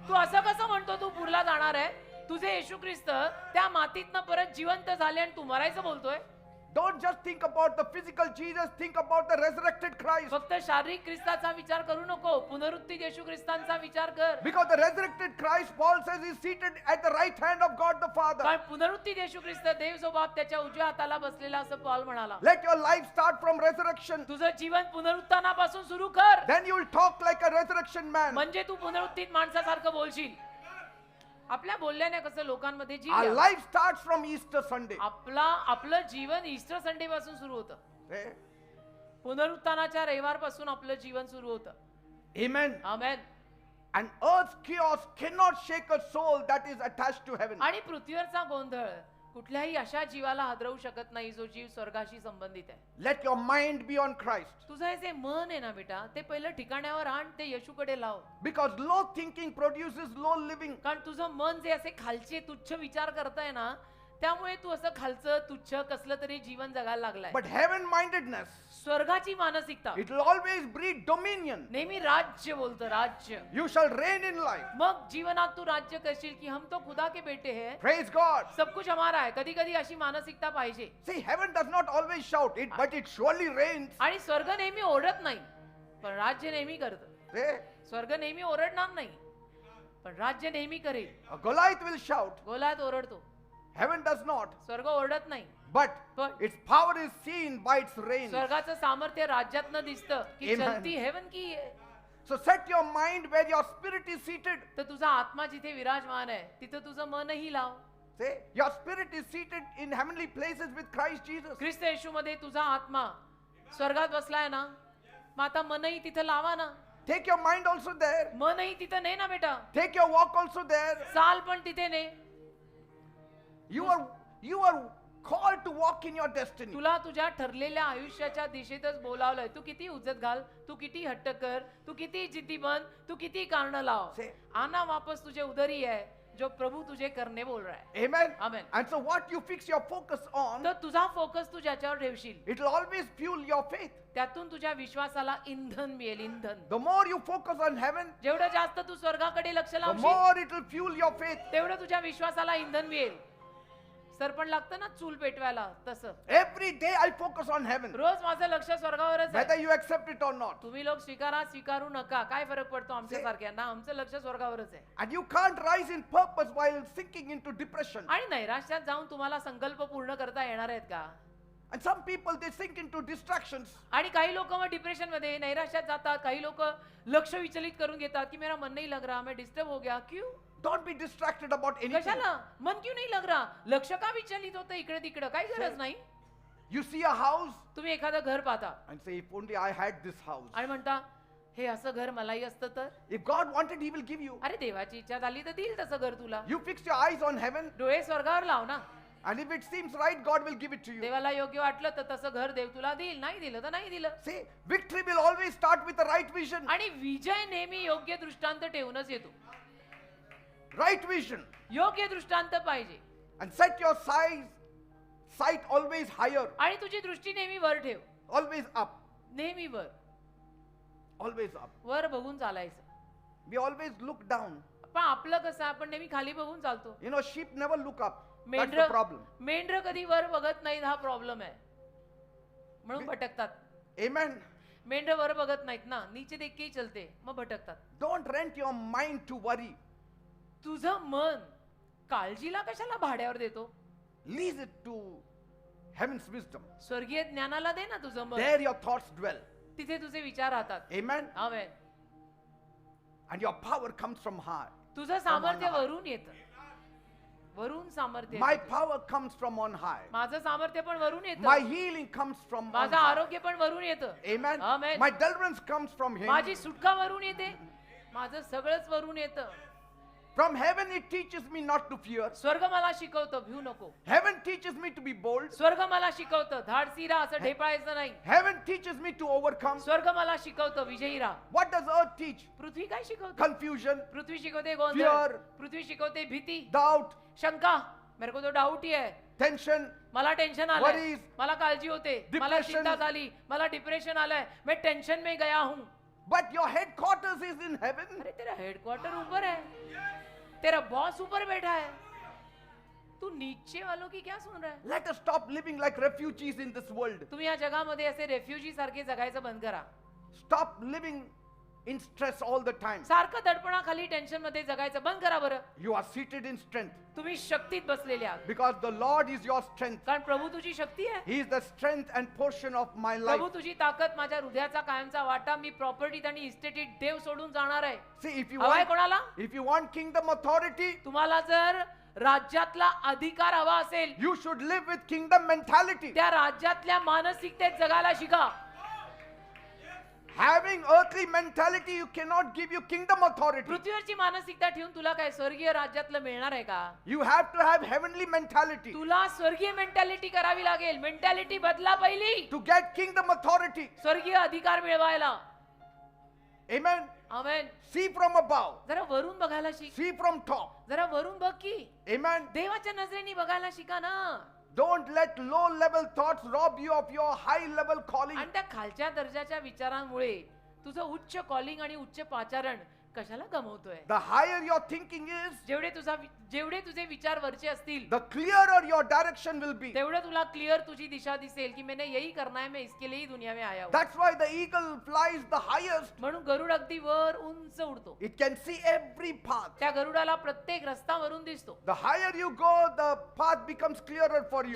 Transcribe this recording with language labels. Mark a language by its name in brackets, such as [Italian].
[Marathi] तू असं कसं म्हणतो तू पुरला जाणार आहे? तुझे येशू ख्रिस्त त्या मातीतनं परत जिवंत झाले आणि तू मरायचं बोलतोय? [English] Don't just think about the physical Jesus, think about the resurrected Christ. [Marathi] फक्त शारीरिक ख्रिस्ताचा विचार करू नको, पुनरुत्थित येशू ख्रिस्तांचा विचार कर. [English] Because the resurrected Christ, Paul says, is seated at the right hand of God the Father. [Marathi] कारण पुनरुत्थित येशू ख्रिस्त देव जो बाप त्याच्या उजव्या हाताला बसलेला असं पॉल म्हणाला. [English] Let your life start from resurrection. [Marathi] तुझं जीवन पुनरुत्थानापासून सुरू कर, [English] Then you will talk like a resurrection man. [Marathi] म्हणजे तू पुनरुत्थित माणसासारखं बोलशील. आपल्या बोलल्याने कसं लोकांमध्ये जीव [English] Our [Marathi] यावा. [English] life starts from Easter Sunday. [Marathi] आपलं जीवन ईस्टर संडे पासून सुरू होतं. Eh? पुनरुत्थानाच्या रविवारपासून आपलं जीवन सुरू होतं. [English] Amen. [Marathi] Amen. [English] And earth's chaos cannot shake a soul that is attached to heaven. [Marathi] आणि पृथ्वीवरचा गोंधळ कुठल्याही अशा जीवाला हादरवू शकत नाही जो जीव स्वर्गाशी संबंधित आहे. [English] Let your mind be on Christ. [Marathi] तुझं हे जे मन आहे ना बेटा, ते पहिलं ठिकाणावर आण, ते येशूकडे लाव. [English] Because low thinking produces low living. [Marathi] कारण तुझं मन जे असे खालचे तुच्छ विचार करताय ना, त्यामुळे तू असं खालचं तुच्छ कसलं तरी जीवन जगायला लागलाय. [English] But heaven mindedness, [Marathi] स्वर्गाची मानसिकता [English] it will always breed dominion. [Marathi] नेहमी राज्य बोलतं, राज्य. [English] You shall reign in life. [Marathi] मग जीवनात तू राज्य करशील की [Hindi] हम तो खुदा के बेटे हैं, [English] Praise God. [Hindi] सब कुछ हमारा है. [Marathi] कधी कधी अशी मानसिकता पाहिजे. [English] See, heaven does not always shout it, but it surely reigns. [Marathi] आणि स्वर्ग नेहमी ओरडत नाही, पण राज्य नेहमी करतं. Eh? स्वर्ग नेहमी ओरडणार नाही, पण राज्य नेहमी करेल. [English] A Goliath will shout. [Marathi] गोलात ओरडतो, [English] Heaven does not. [Marathi] स्वर्ग ओरडत नाही. [English] But [Marathi] पण [English] its power is seen by its reign. [Marathi] स्वर्गाचं सामर्थ्य राज्यातनं दिसतं की [English] Amen. [Marathi] चलती हेवन की आहे. [English] So set your mind where your spirit is seated. [Marathi] तर तुझा आत्मा जिथे विराजमान आहे तिथं तुझं मनही लाव. [English] Say, your spirit is seated in heavenly places with Christ Jesus. [Marathi] ख्रिस्त येशू मध्ये तुझा आत्मा स्वर्गात बसलाय ना, मग आता मनही तिथं लावा ना. [English] Take your mind also there. [Marathi] मनही तिथं ने ना बेटा, [English] Take your walk also there. [Marathi] चाल पण तिथे ने. [English] You are called to walk in your destiny. [Marathi] तुला तुझ्या ठरलेल्या आयुष्याच्या दिशेतच बोलावलंय. तू किती उजत घाल, तू किती हट्ट कर, तू किती जिद्दी बन, तू किती कारण लाव, [English] Say- [Hindi] आना वापस तुझे उधर ही है जो प्रभू तुझे करने बोल रहा है. [English] Amen. Amen. And so what you fix your focus on, [Marathi] तर तुझा फोकस तू ज्याच्यावर ठेवशील [English] it will always fuel your faith. [Marathi] त्यातून तुझ्या विश्वासाला इंधन मिळेल. इंधन. [English] The more you focus on heaven, [Marathi] जेवढं जास्त तू स्वर्गाकडे लक्ष [English] the [Marathi] लावशील [English] more it will fuel your faith. [Marathi] तेवढं तुझ्या विश्वासाला इंधन मिळेल. सरपण लागतं ना चूल पेटवायला, तसं [English] Every day I focus on heaven, [Marathi] रोज माझं लक्ष स्वर्गावरच [English] whether [Marathi] आहे. [English] you accept it or not. [Marathi] तुम्ही लोक स्वीकारू नका, काय फरक पडतो आमच्या सारख्यांना? आमचं लक्ष स्वर्गावरच आहे. [English] And you can't rise in purpose while sinking into depression. [Marathi] आणि नैराश्यात जाऊन तुम्हाला संकल्प पूर्ण करता येणार आहेत का? [English] And some people, they sink into distractions. [Marathi] आणि काही लोक मग डिप्रेशन मध्ये नैराश्यात जातात. काही लोक लक्ष विचलित करून घेतात की [Hindi] मेरा मन नहीं लग रहा, मैं डिस्टर्ब हो गया. क्यों? [English] Don't be distracted about anything. [Marathi] कशाला? [Hindi] मन क्यों नहीं लग रहा? [Marathi] लक्ष का विचलित होतं इकडे तिकडं? काही गरज नाही. [English] You see a house [Marathi] तुम्ही एखादं घर पाहता [English] and say, if only I had this house. [Marathi] आणि म्हणता हे असं घर मलाही असतं तर. [English] If God wanted, He will give you. [Marathi] अरे देवाची इच्छा झाली तर देईल तसं घर तुला. [English] You fix your eyes on heaven, [Marathi] डोळे स्वर्गावर लाव ना. [English] and if it seems right, God will give it to you. [Marathi] देवाला योग्य वाटलं तर तसं घर देव तुला देईल, नाही दिलं तर नाही दिलं. [English] See, victory will always start with the right vision. [Marathi] आणि विजय नेहमी योग्य दृष्टांत ठेवूनच येतो. [English] Right vision. [Marathi] योग्य दृष्टांत पाहिजे. [English] And set your sight always higher, [Marathi] आणि तुझी दृष्टी नेहमी वर ठेव. [English] always up, [Marathi] नेहमी वर. [English] always up. [Marathi] वर बघून चालायचं. [English] We always look down. [Marathi] पण आपलं कसं, आपण नेहमी खाली बघून चालतो. [English] You know, sheep never look up. That's the [Marathi] Mendhar [English] problem. [Marathi] मेंढर कधी वर बघत नाहीत, हा प्रॉब्लेम आहे. म्हणून भटकतात. [English] Amen. [Marathi] मेंढर वर बघत नाहीत ना, [Hindi] नीचे देख के ही चलते, [Marathi] मग भटकतात. [English] Don't rent your mind to worry. [Marathi] तुझं मन काळजीला कशाला भाड्यावर देतो? [English] Lease it to heaven's wisdom. [Marathi] स्वर्गीय ज्ञानाला दे ना तुझं मन. [English] There your thoughts dwell. [Marathi] तिथे तुझे विचार राहतात. [English] Amen. [Marathi] Amen. [English] And your power comes from high. [Marathi] तुझं सामर्थ्य वरून येतं. वरून सामर्थ्य [English] My [Marathi] येतं. [English] power comes from on high. [Marathi] माझं सामर्थ्य पण वरून येतं. [English] My healing comes from on [Marathi] माझं [English] high. [Marathi] आरोग्य पण वरून येतं. [English] Amen. Amen. My deliverance comes from him. [Marathi] माझी सुटका वरून येते. माझं सगळंच वरून येतं. [English] From heaven it teaches me not to fear. [Marathi] स्वर्ग मला शिकवतं भिऊ नको. [English] Heaven teaches me to be bold. [Marathi] स्वर्ग मला शिकवतं धाडसी राहा, असं ढेपाळायचं नाही. [English] Heaven teaches me to overcome. [Marathi] स्वर्ग मला शिकवतं विजयी राहा. [English] What does earth teach? [Marathi] पृथ्वी काय शिकवते? [English] Confusion, [Marathi] पृथ्वी शिकवते गोंधळ. [English] Fear. [Marathi] पृथ्वी शिकवते भीती, [English] doubt, [Marathi] शंका. [Hindi] मेरे को तो डाऊट ही है. [English] tension. [Marathi] मला टेन्शन आलंय. [English] Worries. [Marathi] मला काळजी होते. मला [English] Depression. [Marathi] चिंता झाली. मला डिप्रेशन आलंय. [Hindi] मैं टेंशन में गया हूं. [English] But your headquarters is in heaven. [Hindi] अरे तेरा हेडक्वार्टर ऊपर है. तेरा बॉस ऊपर बैठा है. तू नीचे वालों की क्या सुन रहा है? [English] Let us stop living like refugees in this world. [Marathi] तुम्ही या जगामध्ये असे रेफ्युजी सारखे जगायचं बंद करा. [English] Stop living in stress all the time. [Marathi] सारखं दडपणाखाली टेन्शन मध्ये जगायचं बंद करा बरं. [English] You are seated in strength [Marathi] तुम्ही शक्तीत बसलेले आहात. [English] because the Lord is your strength. [Marathi] कारण प्रभू तुझी शक्ती आहे. [English] He is the strength and portion of my [Marathi] Prabhu [English] life. [Marathi] तुझी ताकद, माझ्या हृदयाचा कायमचा वाटा. मी प्रॉपर्टीत आणि इस्टेटीत देव सोडून जाणार आहे. [English] See, [Marathi] हवाय कोणाला? [English] if you want kingdom authority, [Marathi] तुम्हाला जर राज्यातला अधिकार हवा असेल, [English] you should live with kingdom mentality. [Marathi] त्या राज्यातल्या मानसिकतेत जगायला शिका. [English] Having earthly mentality, you cannot give you kingdom authority. [Marathi] पृथ्वीवरची मानसिकता ठेवून तुला काय स्वर्गीय राज्यातलं मिळणार आहे का? [English] You have to have heavenly mentality [Marathi] तुला स्वर्गीय मेंटॅलिटी करावी लागेल. मेंटॅलिटी बदला पहिली, [English] to get kingdom authority. [Marathi] स्वर्गीय अधिकार मिळवायला. [English] Amen. [Marathi] Amen. [English] See from above. [Marathi] जरा वरून बघायला शिक. [English] See from top. [Marathi] जरा वरून बघ की. [English] Amen. [Marathi] देवाच्या नजरेने बघायला शिका ना. [English] Don't let low level thoughts rob you of your high level calling. [Marathi] आणि त्या खालच्या दर्जाच्या विचारांमुळे तुझं उच्च कॉलिंग आणि उच्च पाचारण कशाला गमवतोय? [English] The higher your thinking is, [Marathi] जेवढे तुझे विचार वरचे असतील, [English] the clearer your direction will be. [Marathi] तेवढं तुला क्लिअर तुझी दिशा दिसेल की [Hindi] मैंने यही करना है, मैं इसके लिए ही दुनिया में आया हूं. [English] That's why the eagle flies the highest. [Marathi] म्हणून गरुड अगदी वर उंच उडतो. [English] It can see every path. [Marathi] त्या गरुडाला प्रत्येक रस्ता वरून दिसतो. [English] The higher you go, the path becomes clearer for you.